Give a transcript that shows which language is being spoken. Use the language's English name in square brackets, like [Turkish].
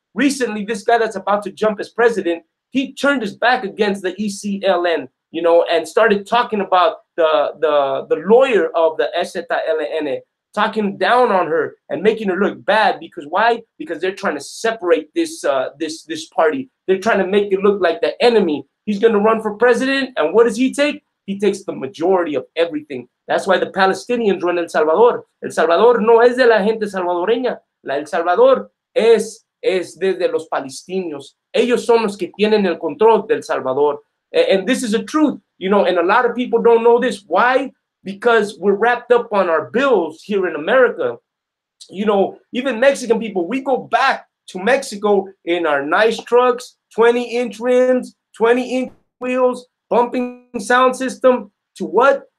[English] Recently, this guy that's about to jump as president, he turned his back against the ECLN, you know, and started talking about the lawyer of the STRUGGLE, talking down on her and making her look bad. Because why? Because they're trying to separate this this party. They're trying to make it look like the enemy. He's going to run for president, and what does he take? He takes the majority of everything. That's why the Palestinians run El Salvador. [Spanish] El Salvador no es de la gente salvadoreña. El Salvador es de los palestinos. Ellos son los que tienen el control del Salvador. [English] And this is a truth, you know, and a lot of people don't know this. Why? Because we're wrapped up on our bills here in America. You know, even Mexican people, we go back to Mexico in our nice trucks, 20-inch rims, 20-inch wheels, bumping sound system, to what?